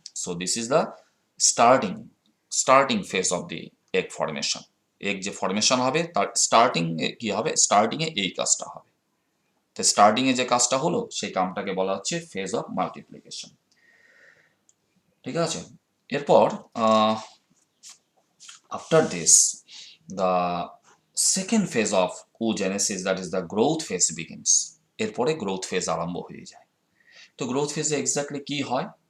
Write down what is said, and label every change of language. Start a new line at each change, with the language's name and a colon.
English: So this is the starting phase of the egg formation.
Bangla: Egg যে formation হবে তার starting কি হবে? স্টার্টিং এ এই কাজটা হবে। তো স্টার্টিং এ যে কাজটা হলো, সেই কামটাকে বলা হচ্ছে ফেজ অফ মাল্টিপ্লিকেশন। ঠিক আছে, এরপর
English: after this, the second phase of oogenesis, that is the growth phase begins.
Bangla: এরপরে growth phase আরম্ভ হয়ে যায়। তো growth phase এক্স্যাক্টলি কি হয়?